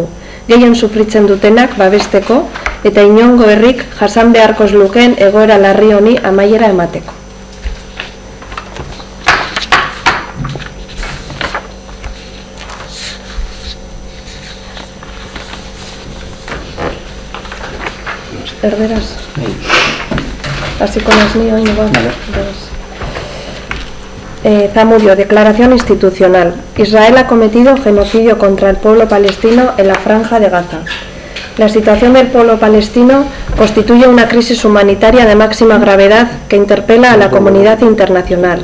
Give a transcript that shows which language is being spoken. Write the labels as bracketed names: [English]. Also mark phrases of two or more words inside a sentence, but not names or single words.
[Basque] Gehien sufritzen dutenak babesteko eta inongo herrik jasan beharkoz lukeen egoera larri honi amaiera emateko. Erderaz. Hasiko naiz ni orain igual. [Spanish] Zamudio, declaración institucional. Israel ha cometido genocidio contra el pueblo palestino en la Franja de Gaza. La situación del pueblo palestino constituye una crisis humanitaria de máxima gravedad que interpela a la comunidad internacional.